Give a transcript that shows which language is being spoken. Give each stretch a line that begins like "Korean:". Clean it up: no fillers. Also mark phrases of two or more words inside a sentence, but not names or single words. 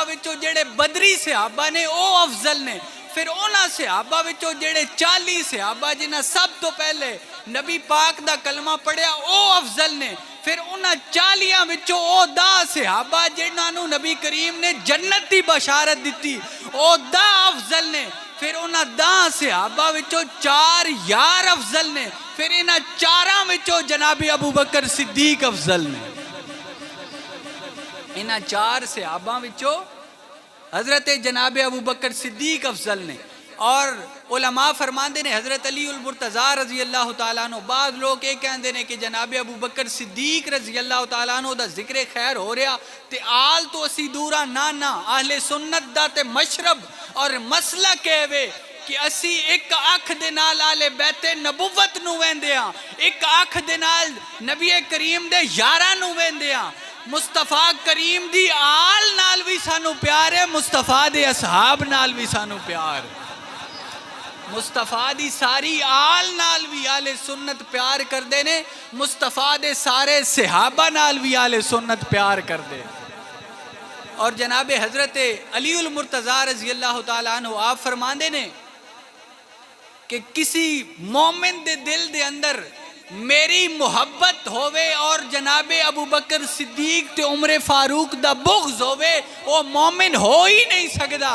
Punjabi: وچوں جڑے بدری صحابہ نے او افضل نے، پھر انہاں صحابہ وچوں جڑے 40 صحابہ جنہاں سب تو پہلے نبی پاک دا کلمہ پڑھیا او افضل نے، پھر انہاں 40 وچوں او 10 صحابہ جنہاں نو نبی کریم نے جنت دی بشارت دیتی او 10 افضل نے، پھر انہاں 10 صحابہ وچوں 4 یار افضل نے، پھر انہاں 4 وچوں جناب ابو بکر صدیق افضل نے، انہاں 4 صحابہ وچوں حضرت جناب ابو بکر صدیق افضل نے۔ اور علماء فرماندے نے حضرت علی المرتضیٰ
Arabic: رضی اللہ تعالیٰ عنہ،
Punjabi: بعض لوگ یہ کہندے نے کہ جناب ابو بکر صدیق
Arabic: رضی اللہ تعالیٰ عنہ
Punjabi: دا ذکر خیر ہو رہا تے آل تو اسی دورا نانا اہل سنت دا تے مشرب اور مسئلہ کہوے کہ اسی ایک اکھ دے نال آل بیت نبوت نو ویندے ہاں، ایک اکھ دے نال نبی کریم دے یاراں نو ویندے ہاں، مصطفیٰ کریم دی آل نال بھی سانو پیار ہے، مصطفیٰ دے اصحاب نال بھی سانو پیار ہے، مصطفیٰ دی ساری آل نال بھی آل سنت پیار کر دینے، مصطفیٰ دے سارے صحابہ نال بھی آل سنت پیار کر دے۔ اور جناب حضرت علی المرتضیٰ
Arabic: رضی اللہ تعالیٰ عنہ
Punjabi: آپ فرماندے نے کہ کسی مومن دے دل دے اندر میری محبت ہوئے اور جناب ابو بکر صدیق تے عمر فاروق دا بغض ہوئے، وہ مومن ہو ہی نہیں سکدا۔